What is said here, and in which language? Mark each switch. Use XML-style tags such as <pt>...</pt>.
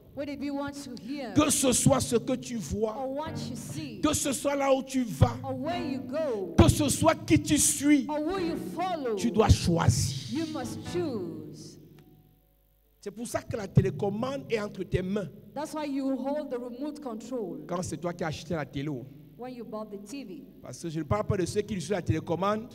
<en>What did we want to hear?</en> <fr>que ce soit ce que tu vois,</fr> <en>Or what you see?</en> <fr>que ce soit là où tu vas,</fr> <en>Or where you go?</en> <fr>que ce soit qui tu suis,</fr> <en>Or who you follow?</en> <fr>tu dois choisir.</fr> <en>You must choose.</en> <fr>C'est pour ça que la télécommande est entre tes mains.</fr> <en>That's why you hold the remote control</en> <fr>Quand c'est toi qui as acheté la télé.</fr> <en>when you bought the TV.</en> <fr>Parce que je ne parle pas de ceux qui utilisent la télécommande</fr>